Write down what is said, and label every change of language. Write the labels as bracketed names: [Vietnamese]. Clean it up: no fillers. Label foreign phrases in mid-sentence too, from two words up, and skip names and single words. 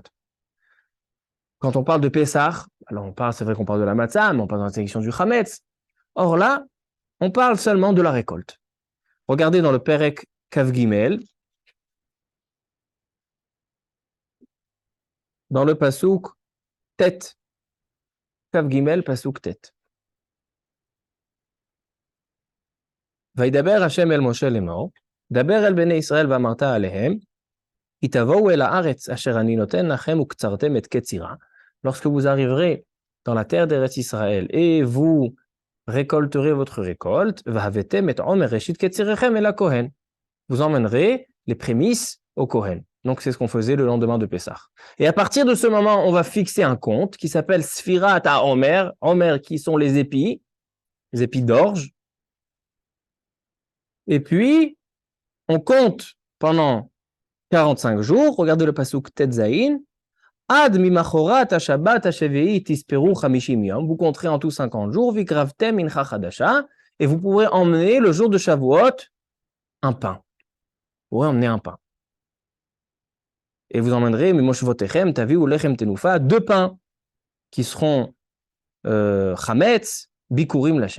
[French] Quand on parle de Pessah, alors c'est vrai qu'on parle de la matzah, mais on parle de l'interdiction du chametz. Or là, on parle seulement de la récolte. Regardez dans le [Hebrew] פרק כ"ג, [French] dans le [Hebrew] פסוק ט', כ"ג, פסוק ט. וידבר השם אל משה לאמור, דבר אל בני ישראל ואמרת עליהם, כי תבואו אל הארץ אשר אני נותן לכם וקצרתם את קצירה. [French] Lorsque vous arriverez dans la terre d'Eretz Israël et vous récolterez votre récolte, [Hebrew] והבאתם את עומר ראשית קצירכם אל הכהן. [French] Vous emmènerez les prémices au Kohen. Donc c'est ce qu'on faisait le lendemain de Pessah. Et à partir de ce moment, on va fixer un compte qui s'appelle Sfirat HaOmer, Omer qui sont les épis d'orge. Et puis, on compte pendant 45 jours, regardez le pasuk Tetzaïn, [Hebrew] עד ממחרת השבת השביעית תספרו 50 יום, [French] vous compterez en tout 50 jours, [Hebrew] והקרבתם מנחה חדשה, [French] et vous pourrez emmener le jour de Shavuot un pain. Vous pourrez emmener un pain. Et vous emmènerez, [Hebrew] ממושבותיכם תביאו לחם תנופה, [French] 2 pains qui seront Chametz, [Hebrew] ביכורים לכם.